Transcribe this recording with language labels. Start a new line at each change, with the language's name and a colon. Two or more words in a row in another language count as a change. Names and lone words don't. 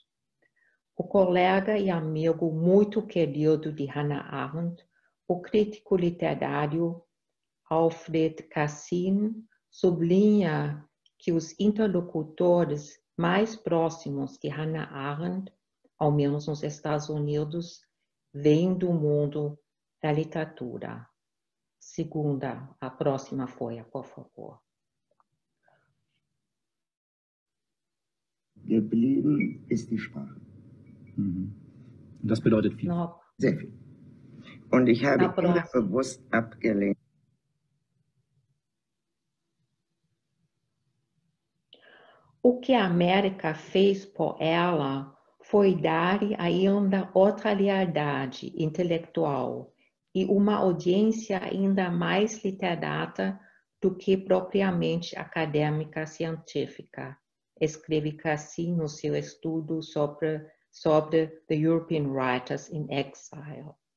Portuguese: O colega e amigo muito querido de Hannah Arendt, o crítico literário Alfred Cassin, sublinha que os interlocutores mais próximos de Hannah Arendt, ao menos nos Estados Unidos, vêm do mundo da literatura. Segunda, a próxima folha, por favor.
German: Geblieben ist die Sprache. Mhm. Das bedeutet viel.
Portuguese: No,
German: Sehr viel. Und ich habe
Portuguese: Na,
German: immer
Portuguese: próxima.
German: bewusst abgelehnt.
Portuguese: O que a América fez por ela foi dar-lhe ainda outra liberdade intelectual e uma audiência ainda mais literata do que propriamente acadêmica científica, escreve Cassin no seu estudo sobre The European Writers in Exile.